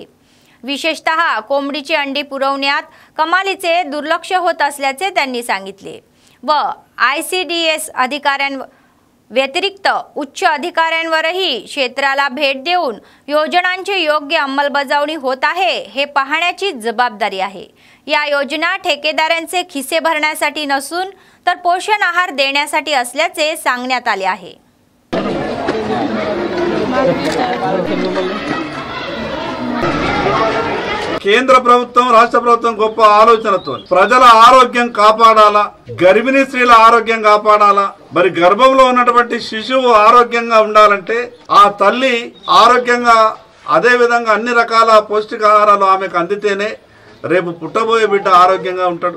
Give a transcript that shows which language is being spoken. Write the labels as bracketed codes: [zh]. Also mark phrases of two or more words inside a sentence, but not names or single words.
[mr] विशेषतः कोंबडीची अंडी पुरवण्यात कमालीचे दुर्लक्ष होत असल्याचे त्यांनी सांगितले व ICDS अधिकाऱ्यांव्यतिरिक्त उच्च अधिकाऱ्यांवरही क्षेत्राला भेट देऊन योजनांची योग्य अंमलबजावणी होत आहे हे पाहण्याची जबाबदारी आहे। या योजना ठेकेदारांचे खिसे भरण्यासाठी नसून तर पोषण आहार देण्यासाठी असल्याचे सांगण्यात आले आहे। [te] కేంద్ర ప్రభుత్వం రాష్ట్ర ప్రభుత్వం గొప్ప ఆలోచనతో ప్రజల ఆరోగ్యం కాపాడాలా, గర్భిణీ స్త్రీల ఆరోగ్యం కాపాడాలా, మరి గర్భంలో ఉన్నటువంటి శిశువు ఆరోగ్యంగా ఉండాలంటే ఆ తల్లి ఆరోగ్యంగా అదే విధంగా అన్ని రకాల పౌష్టికాహారాలు ఆమెకు అందితేనే రేపు పుట్టబోయే బిడ్డ ఆరోగ్యంగా ఉంటాడు।